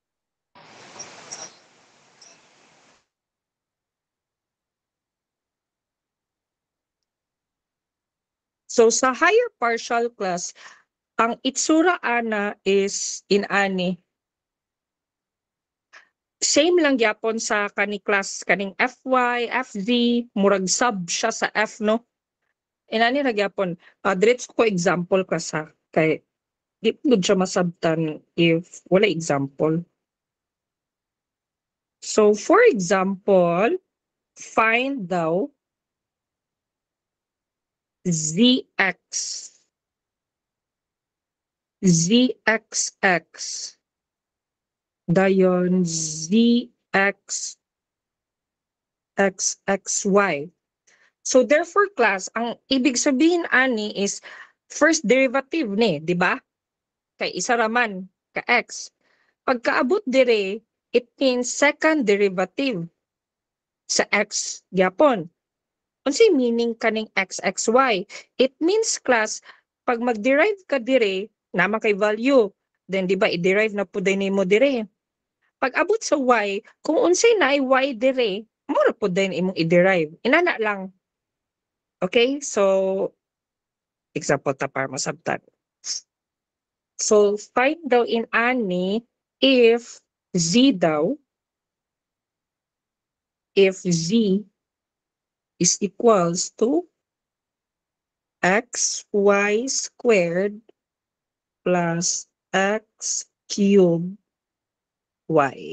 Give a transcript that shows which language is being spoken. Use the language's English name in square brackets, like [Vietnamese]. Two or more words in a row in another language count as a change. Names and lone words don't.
[Cebuano] So sa [English] higher partial class, [Cebuano] ang itsura ana is inani. Same lang gyapon sa kani class kaning FY, FZ, murag sub siya sa F no. Inani ra gyapon. Diretso ko example ka sa kay di pud siya masabtan if wala example. [English] So for example, find daw ZX ZXX dayon ZX XXY. So therefore class, [Cebuano] ang [Filipino] ibig sabihin [Cebuano] ani is [English] first derivative [Cebuano] ni, di ba? Kay isa raman ka x. Pagkaabot dire, [English] it means second derivative [Cebuano] sa x gyapon. Unsay meaning kaning xxy? [English] It means class, [Cebuano] pag mag-derive ka dire, nama kay value, then di ba i-derive na po din mo dire. Pag abot sa y, kung unsay na y dire, mura po din imong i-derive. Inana lang. Okay? So, example ta para masabtan. [English] So, find daw [Cebuano] in ani [English] if z daw, if z is equals to xy squared plus x cubed y.